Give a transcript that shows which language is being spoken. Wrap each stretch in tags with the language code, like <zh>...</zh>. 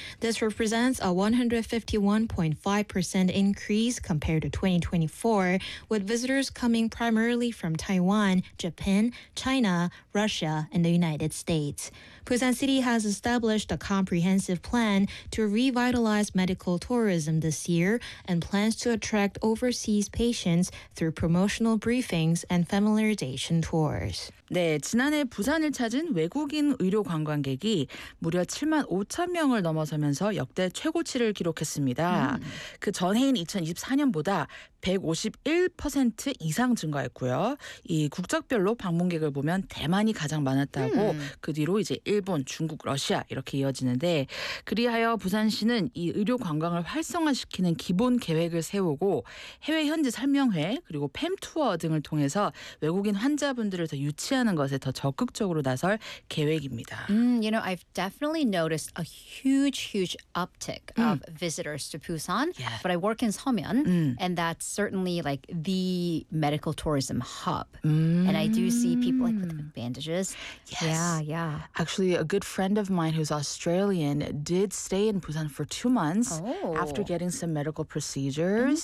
<en>This represents a 151.5% increase compared to 2024, with visitors coming primarily from Taiwan, Japan, China, Russia, and the United States. Busan City has established a comprehensive plan to revitalize medical tourism this year and plans to attract overseas patients through promotional briefings and familiarization tours.</en> <ko>네, 지난해 부산을 찾은 외국인 의료 관광객이 무려 7만 5천 명을 넘어서면서 역대 최고치를 기록했습니다. 그 전해인 2024년보다 151% 이상 증가했고요. 이 국적별로 방문객을 보면 대만이 가장 많았다고 그 뒤로 이제 일본, 중국, 러시아 이렇게 이어지는데 그리하여 부산시는 이 의료 관광을 활성화시키는 기본 계획을 세우고 해외 현지 설명회 그리고 팸투어 등을 통해서 외국인 환자분들을 더 유치 하는 것에 더 적극적으로 나설 계획입니다.</ko> <en>You know, I've definitely noticed a huge, huge uptick of visitors to Busan. Yeah. But I work in Seomyeon, and that's certainly like the medical tourism hub. And I do see people like with bandages. Yes. Yeah, yeah. Actually, a good friend of mine who's Australian did stay in Busan for 2 months after getting some medical procedures.</en>